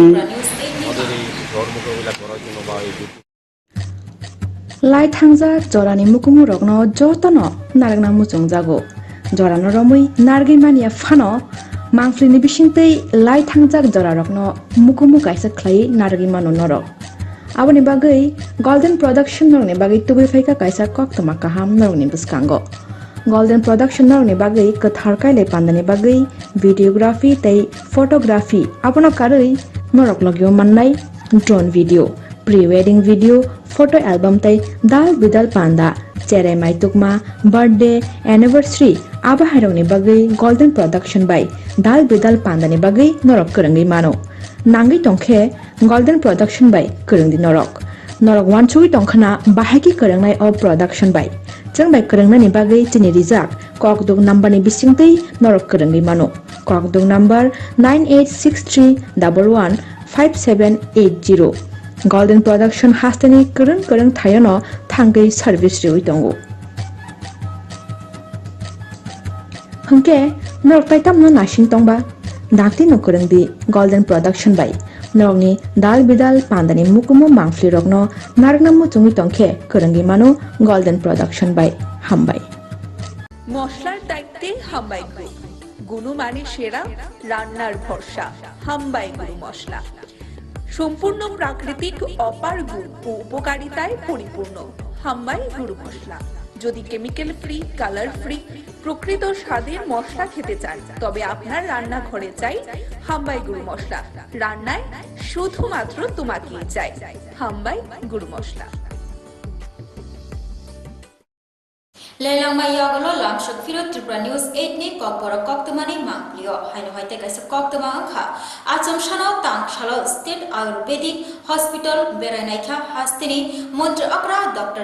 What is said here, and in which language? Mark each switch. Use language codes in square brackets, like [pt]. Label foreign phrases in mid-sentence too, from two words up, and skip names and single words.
[bn] আমাদের এই ঝড় মোকাবিলা করার জন্য বা এই [trp] লাই থাংজা জরানি মুকুমু রগ্ন যতন নারগনা মুচং জাগো জরানো রমুই নারগি মানিয়া ফানো মাংফ্লিনি বিসিংতৈ লাই থাংজাক জরা রগ্ন মুকুমু কাইসা খ্লাই নারগি মানো নরক aboni bagui golden production norni bagui tubi phaika kaisa koktoma kaham norni buskango golden production norni bagui kathar kaile pandani bagui videography tei photography abono karui norok logyo mannai [en] drone video pre-wedding video photo album [trp] tei dal bidal panda chere mai tukma [en] birthday anniversary [trp] aba haroni bagui golden production by dal bidal pandani bagui norok karangi mano nangi tongkhe golden production by kerengdi norok wansui tongkhana bahaki kerengnai of production by changbai kerengnani bagui chini rijak kokdung number ni bisingtei norok kerengi mano kokdung number 9863115780 golden production hastani kereng thayono thangai service riwi tongo hangke norok taitam no nasing tongba dakti no kerengdi golden production by norokni dal bidal pandani mukumu mangfli rokno nargnamu chungi tongkhe kerengi mano golden production by hambai [bn] মশলার দায়িত্বে হাম্বাই গ্রুপ গুণমানে সেরা রান্নার ভরসা হাম্বাই গুরু মশলা সম্পূর্ণ প্রাকৃতিক অপার গুণ ও উপকারিতায় পরিপূর্ণ হাম্বাই গুরু মশলা যদি [en] chemical free colour free [bn] প্রকৃত স্বাদের মশলা খেতে চান তবে আপনার রান্নাঘরে চাই হাম্বাই গুরু মশলা রান্নায় শুধুমাত্র তোমাকেই চাই হাম্বাই গুরু মশলা [trp] Lelang mayagolo lamshak firo Tripura News 8 ni kokboro koktomani mangplio haino hoite kaisa koktoma angkha acham shano tang shalo State Ayurvedic Hospital Berainaikha hastini Mantri Akra Dr.